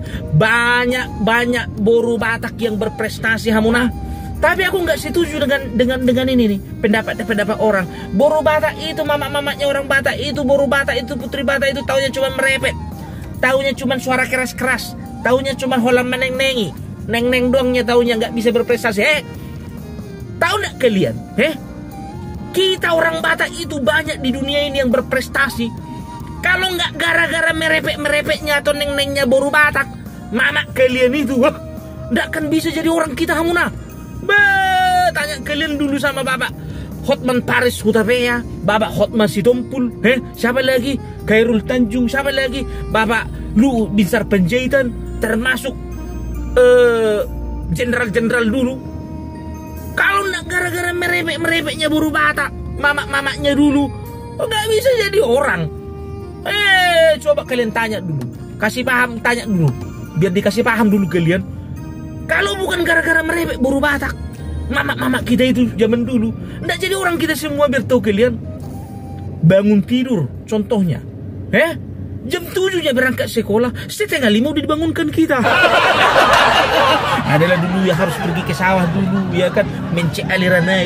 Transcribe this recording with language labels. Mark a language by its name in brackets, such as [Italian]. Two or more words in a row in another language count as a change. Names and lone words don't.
[Indonesian] Banyak boru Batak yang berprestasi, Hamuna. Tapi aku nggak setuju dengan ini nih, pendapat orang. Boru Batak itu mamak-mamaknya orang Batak itu, boru Batak itu, putri Batak itu taunya cuma merepet, taunya cuma suara keras-keras, taunya cuma [Batak Toba] holam meneng-nengi, [Indonesian] neng-neng doangnya taunya, nggak bisa berprestasi. Tahu nggak kalian? Kita orang Batak itu banyak di dunia ini yang berprestasi. Kalau nggak gara-gara merepek-merepeknya atau neng-nengnya boru Batak, mama kalian itu nggak akan bisa jadi orang kita, Hamuna. Tanya kalian dulu sama Bapak Hotman Paris Hutapea, Bapak Hotman Sitompul, siapa lagi? Khairul Tanjung, siapa lagi? Bapak Luhut Binsar Panjaitan, termasuk jenderal-jenderal dulu. Kalau nggak gara-gara merepek-merepeknya boru Batak, mamak-mamaknya dulu, nggak bisa jadi orang. Coba kalian tanya dulu, kasih paham, tanya dulu, biar dikasih paham dulu kalian. Kalau bukan gara-gara merepek boru Batak, mamak-mamak kita itu zaman dulu, nggak jadi orang kita semua, biar tahu kalian. Bangun tidur, contohnya, Jam 7 dia berangkat sekolah, 4:30 udah dibangunkan kita. Adalah dulu ya harus pergi ke sawah dulu, ya kan, mencek aliran air.